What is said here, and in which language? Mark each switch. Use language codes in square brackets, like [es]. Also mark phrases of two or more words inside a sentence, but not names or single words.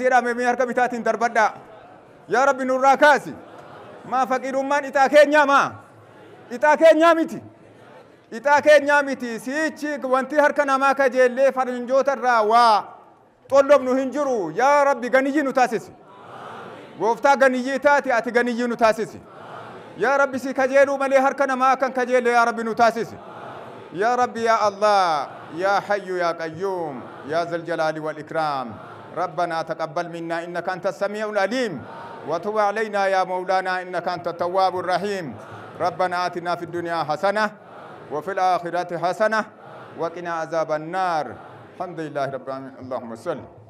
[om] jedhame mee harka bitaatiin darbadhaa yaa rabbi nurraa kaasi maa faqiirummaan ixaa keenyaa maa ixaa keenyaa miti ixaa keenyaa miti siichi wanti harka namaa kajeellee farinjoota irraa waa xollobnu hin jiru yaa rabbi ganiyyi nu taasisi gooftaa ganiyyi taati ati ganiyyi nu taasisi yaa rabbi si kajeeluu malee harka namaa kan kajeelle yaa rabbi nu taasisi [ar] يا ربي يا الله يا حي يا قيوم يا ذا الجلال والإكرام ربنا تقبل منا إنك أنت السميع العليم وتب علينا يا مولانا إنك أنت التواب الرحيم ربنا آتنا في الدنيا حسنة وفي الآخرة حسنة وقنا عذاب النار الحمد لله رب العالمين اللهم صل